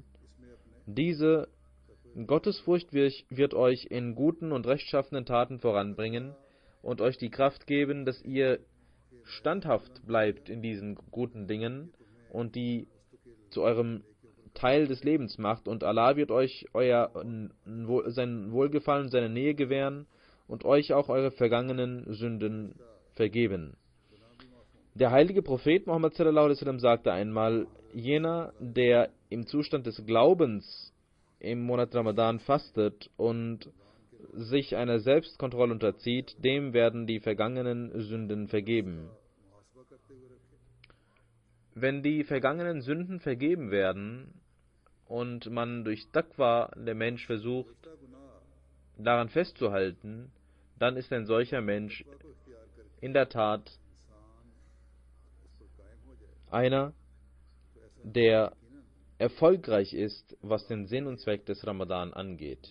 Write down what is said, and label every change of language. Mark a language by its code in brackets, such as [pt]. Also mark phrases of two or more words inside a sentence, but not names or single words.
[de] Diese Gottesfurcht wird euch in guten und rechtschaffenen Taten voranbringen und euch die Kraft geben, dass ihr standhaft bleibt in diesen guten Dingen und die zu eurem Teil des Lebens macht. Und Allah wird euch sein Wohlgefallen, seine Nähe gewähren und euch auch eure vergangenen Sünden vergeben. Der heilige Prophet Muhammad [ar] صلى الله عليه وسلم [de] sagte einmal, jener, der im Zustand des Glaubens im Monat Ramadan fastet und sich einer Selbstkontrolle unterzieht, dem werden die vergangenen Sünden vergeben. Wenn die vergangenen Sünden vergeben werden und man durch Taqwa, der Mensch versucht, daran festzuhalten, dann ist ein solcher Mensch in der Tat einer, der erfolgreich ist, was den Sinn und Zweck des Ramadan angeht.